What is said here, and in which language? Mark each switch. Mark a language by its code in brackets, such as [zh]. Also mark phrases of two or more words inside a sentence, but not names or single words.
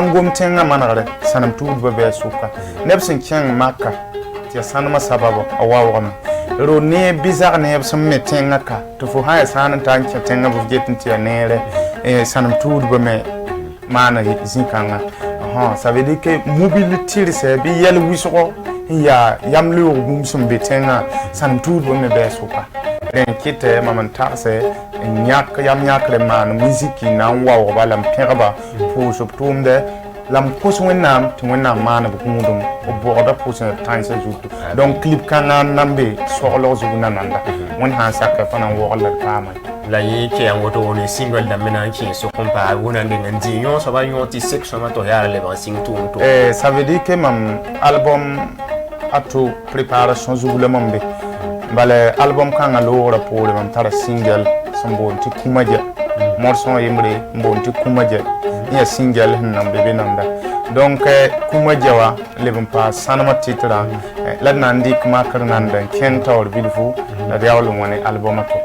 [mos] n gom tẽngã manegre sãnem tuudbã bɩ a sʋka neb sẽn kẽng maka tɩ ya sãnemã sababa a waoogame ro ne bizag neeb sẽn me tẽngã ka tɩ fo sã n ya sãn n tar n kẽ tẽngã bɩ f get n tɩ ya neere sãnem tuudbã me maana zĩ-kãngã [fr] ça veut dire que mobile tirse [mos] bɩ yɛl wɩsgo n yaa yam loog bũmb sẽn be tẽngã sãnem tuudbã me bɩ a sʋka rẽ n kɩtɛ mam n tagse n yãk yam yãkre maan musiki na n waoogba la n pẽgba pʋʋs b tʋʋmdɛ la m kos wẽnnaam tɩ wẽnnaam maaneb gũudum b bʋgda pʋsẽ b tãnsã zutu donc clip kãngã n na n be soglg zug nananda wẽnd sã n saka pa na n wogl la d paama la yẽ kẽ yang woto ne single dãmbe na n kẽ sok n paa wẽna n deng n dɩ yõ soaba yõ tɩ sek sõma tɩ f yaara leb n sɩng tʋʋm tʋ [fr] ça veut dire que [mos] mam album a to préparation zug la mam be bala album kãngã loogrã poore mam tara single sẽn boond tɩ kũma jɛ morson yembre n boond tɩ kũma jɛ n yaa single sẽn nan be be nanda donc kũma jɛ wa leb n paas sãnemã tɩtrã la d na n dɩk makr nanda n kẽng taoor bilfu la d yaool n wa ne album a to